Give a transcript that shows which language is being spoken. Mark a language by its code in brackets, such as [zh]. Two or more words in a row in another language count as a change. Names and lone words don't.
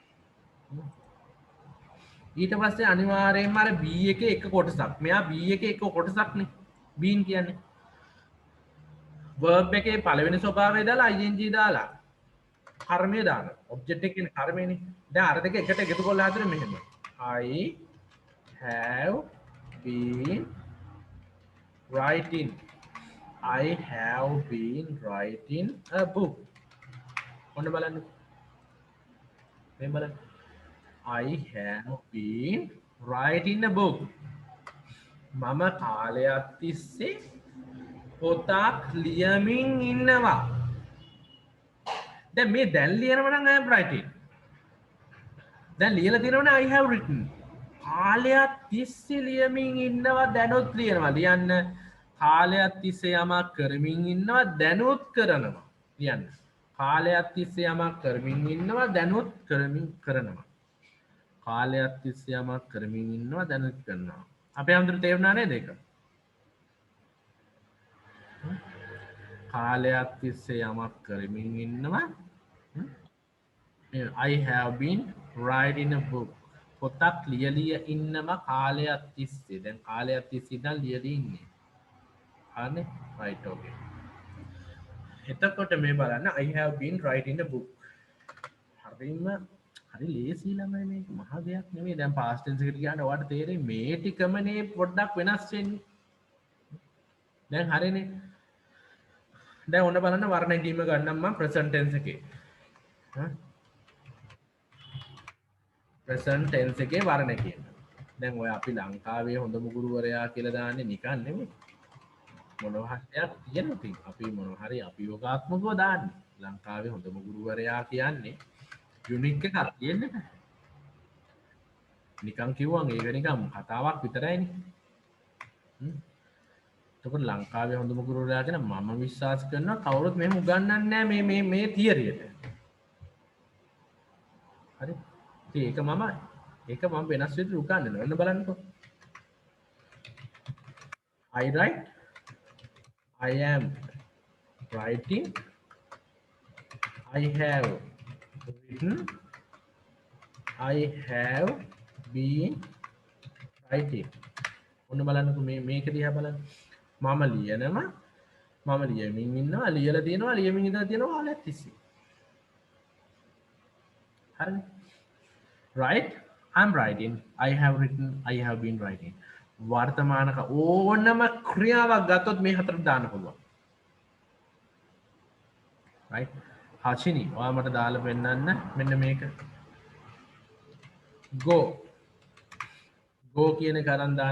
[si] ඊට පස්සේ අනිවාර්යයෙන්ම අර b එකේ එක කොටසක් මෙයා b එකේ එක කොටසක්නේ been කියන්නේ verb එකේ පළවෙනි ස්වභාවය දාලා ing දාලා කර්මය දාන object එක කියන්නේ කර්මයනේ දැන් අර දෙක එකට එකතු කරලා හදන්නේ මෙහෙම [en] I have been writing a book [si] ඔන්න බලන්න මේ බලන්න [en] I have been write in a book. [si] මම කාලයක් තිස්සේ පොතක් ලියමින් ඉන්නවා. දැන් මේ දැන් ලියනවා නම් [en] I am writing. [si] දැන් ලියලා තියෙනවනේ [en] I have written. [si] කාලයක් තිස්සේ ලියමින් ඉන්නවා දැනුත් ලියනවා. ලියන්න කාලයක් තිස්සේ යමක් කරමින් ඉන්නවා දැනුත් කරනවා. ලියන්න. කාලයක් තිස්සේ යමක් කරමින් ඉන්නවා දැනුත් කරනවා. කාලයක් තිස්සේ යමක් කරමින් ඉන්නවා දැනුත් කරනවා. අපේ අඳුර තේරුණා නේද ඒක? කාලයක් තිස්සේ යමක් කරමින් ඉන්නවා. [en] I have been writing a book. [si] පොතක් ලියලිය ඉන්නවා කාලයක් තිස්සේ. දැන් කාලයක් තිස්සේ ඉඳන් ලියලා ඉන්නේ. හරිනේ? [en] right okay. [si] එතකොට මේ බලන්න [en] I have been writing a book. [si] හරිම හරි ලේසි ළමයි මේක. මහ දෙයක් නෙමෙයි. දැන් [en] past tense [si] එකට ගියාම ඔයාලට තේරෙයි මේ ටිකමනේ පොඩ්ඩක් වෙනස් වෙන්නේ. දැන් හරිනේ. දැන් ඔන්න බලන්න වර්ණ ගැනීම ගන්නම් මම [en] present tense [si] එකේ. [en] present tense [si] එකේ වර්ණ කියන. දැන් ඔය අපි ලංකාවේ හොඳම ගුරුවරයා කියලා දාන්නේ නිකන් නෙමෙයි. මොනවා හරියක් තියෙනවා ඉතින්. අපි මොනවා හරි අභියෝගාත්මකව දාන්නේ. ලංකාවේ හොඳම ගුරුවරයා කියන්නේ යුනික් එකක් තියෙන්නේ නැහැ. නිකන් කිව්වම ඒක නිකන් කතාවක් විතරයිනේ. එතකොට ලංකාවේ හොඳම ගුරුවරයා කියන මම විශ්වාස කරනවා කවුරුත් මෙහෙම උගන්වන්නේ නැහැ මේ තියරියට. හරි. ඉතින් ඒක මම වෙනස් විදිහට උගන්වනවා. ඔන්න බලන්නකෝ. [en] I write, I am writing, I have written, I have been writing. [si] ඔන්න බලන්නකෝ මේක දිහා බලන්න. මම ලියනවා මම ලියමින් ඉන්නවා ලියලා තියෙනවා ලියමින් ඉඳලා තියෙනවා කාලයක් තිස්සේ. හරිනේ. [en] right I'm writing, I have written, I have been writing. [si] වර්තමානක ඕනම ක්‍රියාවක් ගත්තොත් මේ හතරට දාන්න පුළුවන්. right හචිනි ඔයා මට දාලා පෙන්නන්න මෙන්න මේක. go කියන එක අරන් දාන්න.